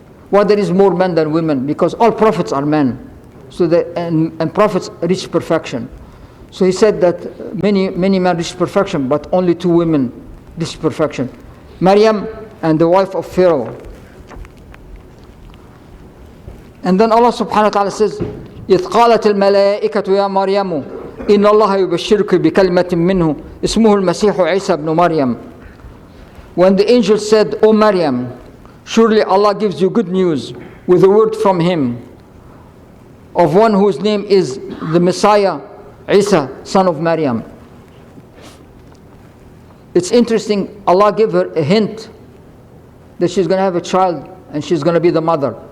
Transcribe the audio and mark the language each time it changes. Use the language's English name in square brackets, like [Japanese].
[English] Why there is more men than women? Because all prophets are men. So and prophets reach perfection. So he said that many men reach perfection, but only two women reach perfection. Maryam and the wife of Pharaoh. And then Allah subhanahu wa ta'ala says, [Arabic] إِذْ قَالَتِ الْمَلَائِكَةُ يَا مَرْيَمُ إِنَّ اللَّهَ يُبَشِّرُكِ بِكَلْمَةٍ مِّنْهُ اسْمُهُ الْمَسِيحُ عِيسَى ibn Maryam. [English] When the angel said, O Maryam, surely Allah gives you good news with a word from Him of one whose name is the Messiah, Isa, son of Maryam. It's interesting, Allah gave her a hint that she's going to have a child and she's going to be the mother.